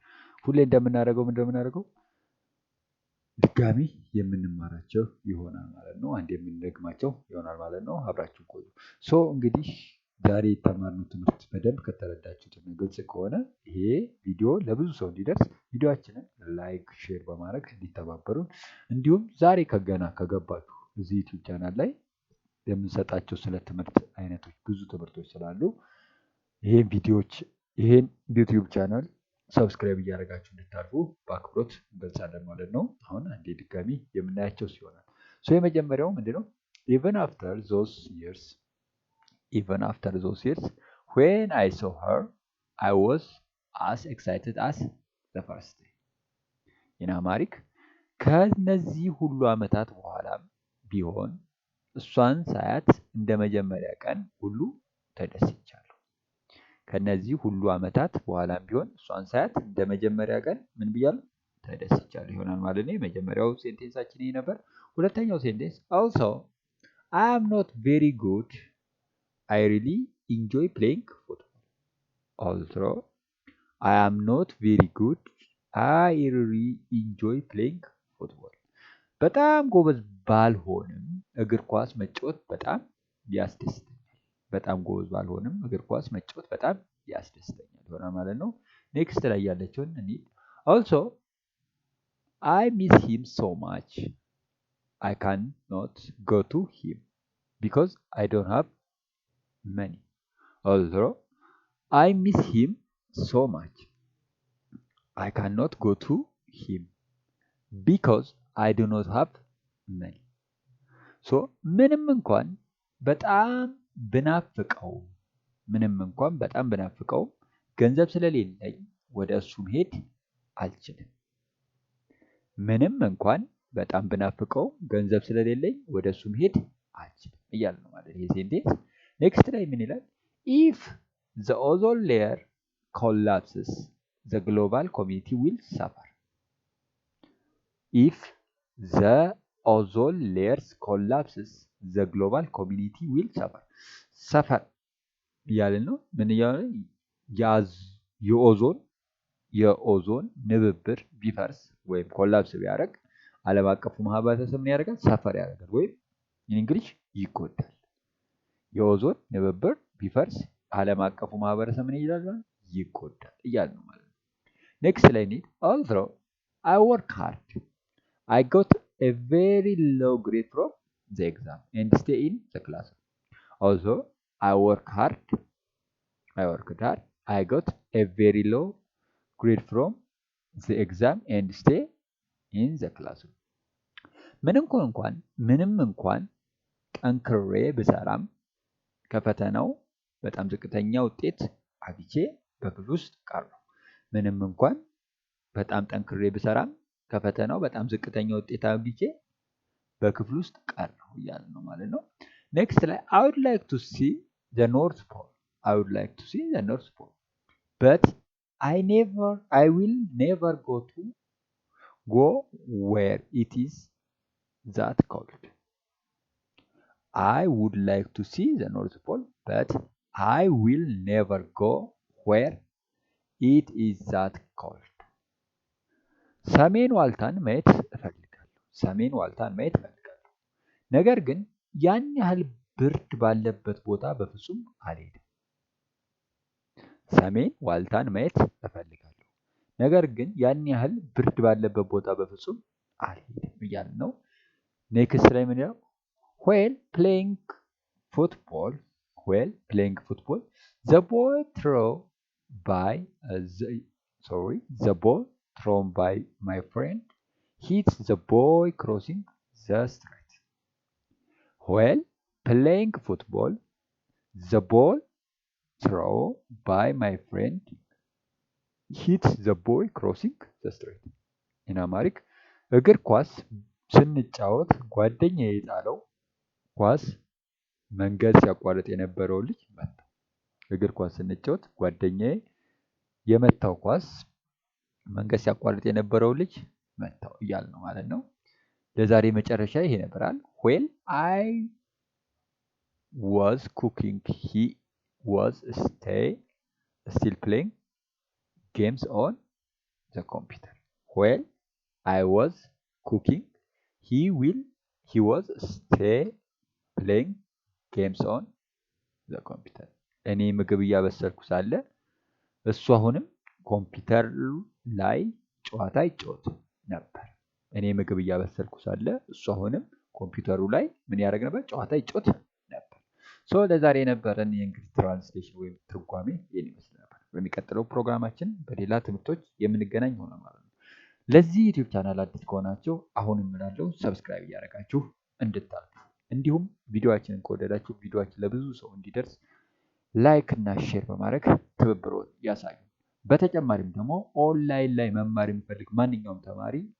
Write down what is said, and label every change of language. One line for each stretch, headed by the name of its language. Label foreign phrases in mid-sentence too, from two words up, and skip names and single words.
Amharic: ሁሌ እንደምናደርገው ድጋሚ የምንማራቸው ይሆናል ማለት ነው። አንድ የምንደግማቸው ይሆናል ማለት ነው። አብራችሁ ቆዩ። ሶ እንግዲህ ዛሬ የተማርነው ትምህርት በደንብ ከተረዳችሁት ግልጽ ከሆነ ይሄ ቪዲዮ ለብዙ ሰው እንዲደርስ ቪዲዮአችንን
English: like, share
Amharic: በማድረግ እንዲተባበሩን እንዲሁም ዛሬ ከገባችሁ እዚህ ዩቲዩብ ቻናል ላይ የምንሰጣቸው ስለ ትምህርት አይነቶች ብዙ ትምህርቶች ስላሉ ይሄን ዩቲዩብ ቻናል ሰብስክራይብ እያደረጋችሁ እንድታልፉ በአክብሮት እንገልጻለን ማለት ነው። አሁን አንዴ ድጋሚ የምናያቸው ሲሆናል። ሶ የመጀመሪያው ምንድነው?
English: even after those years when I saw her I was as excited as the first day in Amharic
Amharic: ከነዚህ ሁሉ ዓመታት በኋላም ቢሆን እሷን ሳያት እንደ መጀመሪያ ቀን ሁሉ ተደስቻለሁ። ከነዚህ ሁሉ ዓመታት በኋላም ቢሆን እሷን ሳያት እንደ መጀመሪያ ቀን ምን ብያለሁ? ተደስቻለሁ ይሆናል ማለት ነው። የመጀመሪያው ሴንቴንሳችን ይሄ ነበር። ሁለተኛው ሴንቴንስ
English: also I am not very good I really enjoy playing football. Also I am not very good I really enjoy playing football.
Amharic: በጣም ጎበዝ ባልሆንም እግር ኳስ መጫወት በጣም ያስደስተኛል። ይሆናል ማለት ነው። ኔክስት ላይ ያለችውን እንሂድ።
English: also I miss him so much I cannot go to him because I don't have money. also I miss him so much I cannot go to him because I do not have money.
Amharic: ሶ ምንም እንኳን በጣም ብናፍቀውም ገንዘብ ስለሌለኝ ወደ እሱ መሄድ አልችልም። ምንም እንኳን በጣም ብናፍቀውም ገንዘብ ስለሌለኝ ወደ እሱ መሄድ አልችልም እያለ ነው ማለት ይሄ ሴንቴንስ። ኔክስት ላይ ምን ይላል?
English: if the ozone layer collapses the global community will suffer. if the ozone layers collapses the global community will suffer
Amharic: እያልን ነው። ምን እያለ የኦዞን ንብብር ቢፈርስ ወይም ኮላፕስ ቢያደርግ ዓለም አቀፉ ማህበረሰብ ምን ያደርጋል? ሰፈር ያደርጋል ወይም እንግሊዝ ይጎዳል። የኦዞን ንብብር ቢፈርስ ዓለም አቀፉ ማህበረሰብ ምን ይላል? ይጎዳል እያልን ነው ማለት ነው። ኔክስት ላይ እንሂድ።
English: although I work hard I got a very low grade from the exam and stay in the class. Also I worked hard I got a very low grade from the exam and stay in the class.
Amharic: ምንም እንኳን ጠንክሬ ብሰራም ከፈተናው በጣም ዝቅተኛ ውጤት አግኝቼ በክፍል ውስጥ ቀረሁ። ምንም እንኳን በጣም ጠንክሬ ብሰራም ከፈተናው በጣም ዝቅተኛ ውጤት አግኝቼ በክፍል ውስጥ ቀረሁ እያለ ነው ማለት ነው። ኔክስት ላይ
English: I would like to see the North Pole. I would like to see the North Pole. But I will never go where it is that cold. I would like to see the North Pole, but I will never go where it is that cold.
Amharic: ሰሜን ዋልታን ማየት እፈልጋለሁ። ሰሜን ዋልታን ማየት እፈልጋለሁ። ነገር ግን ያን ያህል ብርድ ባለበት ቦታ በፍጹም አልሄድም። ሰሜን ዋልታን ማየት እፈልጋለሁ። ነገር ግን ያን ያህል ብርድ ባለበት ቦታ በፍጹም አልሄድም እያለ ነው። ኔክስት ላይ ምን ይላል?
English: While playing football, the ball thrown by my friend hits the boy crossing the street. While playing football, the ball thrown by my friend hits the boy crossing the street. In Amharic,
Amharic: እግር ኳስ ስንጫወት ጓደኛዬ የጣለው ኳስ መንገድ ሲያቋርጥ የነበረው ልጅ መታው። እግር ኳስ ስንጫወት ጓደኛዬ የመታው ኳስ መንገድ ሲያቋርጥ የነበረው ልጅ መታው እያለ ነው ማለት ነው። ለዛሬ መጨረሻ ይሄ ነበራል።
English: When I was cooking, he was still playing games on the computer. When I was cooking, he was still playing games on the computer.
Amharic: እኔ ምግብ እያበሰልኩ ሳለ እሱ አሁንም ኮምፒውተር ላይ ጨዋታ ይጫወት ነበር። እኔ ምግብ እያበሰልኩ ሳለ እሱ አሁንም ኮምፒውተሩ ላይ ምን ያደርግ ነበር? ጨዋታ ይጫወት ነበር። ለዛሬ የነበረን የእንግሊዝ ትራንስሌሽን ወይም ትርጓሜ ይህን ይመስል ነበር። በሚቀጥለው ፕሮግራማችን በሌላ ትምህርቶች የምንገናኝ ይሆናል ማለት ነው። ለዚህ ዩቲዩብ ቻናል አዲስ ከሆናችሁ አሁን እላለሁ ሰብስክራይብ እያደረጋችሁ እንድታልፉ፣ እንዲሁም ቪዲዮአችንን ከወደዳችሁ ቪዲዮአችን ለብዙ ሰው እንዲደርስ ላይክ እና ሼር በማድረግ ትብብሮን ያሳዩ። በተጨማሪም ደግሞ ኦንላይን ላይ መማር የሚፈልግ ማንኛውም ተማሪ